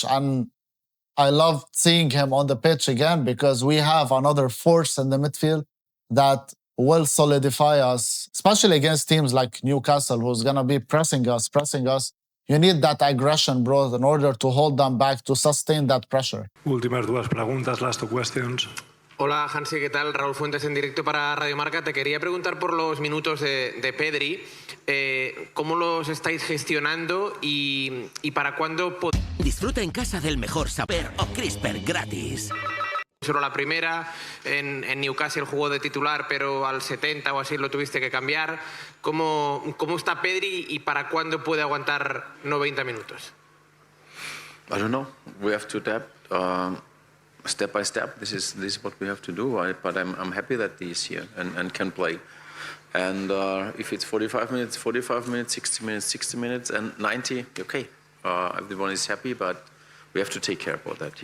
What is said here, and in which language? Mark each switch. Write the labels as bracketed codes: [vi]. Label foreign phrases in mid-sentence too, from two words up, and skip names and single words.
[en] And I love seeing him on the pitch again because we have another force in the midfield that will solidify us, especially against teams like Newcastle, who's going to be pressing us. You need that aggression, bro, in order to hold them back, to sustain that pressure. [ca] Últimes dues preguntes, [en] last two questions. [es] Hola Hansi, ¿qué tal? Raúl Fuentes en directo para Radio Marca. Te quería preguntar por los minutos de Pedri. ¿Cómo los estáis gestionando y para cuándo Disfruta en casa del mejor saber o crisper gratis. solo la primera? En Newcastle jugó de titular, pero al 70 o así lo tuviste que cambiar. ¿Cómo está Pedri y para cuándo puede aguantar 90 minutos? [en] I don't know. We have to adapt step by step. This is what we have to do. But I'm happy that he's here and can play. And if it's 45 minutes, 45 minutes, 60 minutes, 60 minutes, and 90, okay. Everyone is happy, but we have to take care about that.